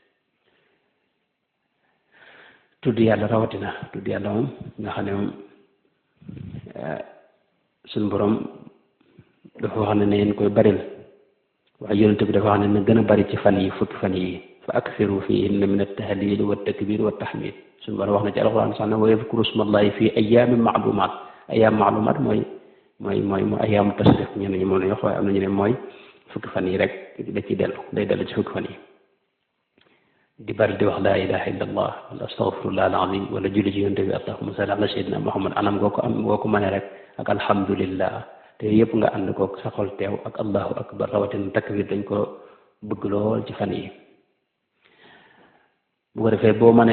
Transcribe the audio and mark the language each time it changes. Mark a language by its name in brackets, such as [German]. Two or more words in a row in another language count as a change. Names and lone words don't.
[Wolof] tudd yàlla rawatina tudd yàlla moom nga xam ne moom suñu borom dafa wax ne ngeen koy baril waaye yonent bi dafa wax ne na gën a bari ci fan yi fukki fan yi [Arabic] فأكثروا فيهن من التهليل والتكبير والتحميد [Wolof] suñu borom wax na ci alxuraan sax ne [Arabic] ويذكروا اسم الله في أيام معلومات أيام معلومات [Wolof] mooy [Arabic] أيام التشريق [Wolof] ñenn ñi moom la ñu wax waaye am na ñu ne mooy fukki fan yi rek da ci day dellu ci fukki fan yi di bari di wax [Arabic] لا إله إلا الله [Wolof] wala [Arabic] أستغفر الله العظيم [Wolof] wala julli ci yonent bi [Arabic] اللهم صل على سيدنا محمد [Wolof] anam goo ko mënee rek ak alhamdulillah te yëpp nga ànd kook sa xol teew ak [Arabic] الله أكبر [Wolof] rawatina takbir dañ ko bëgg lool ci fan yi bu ko defee boo mënee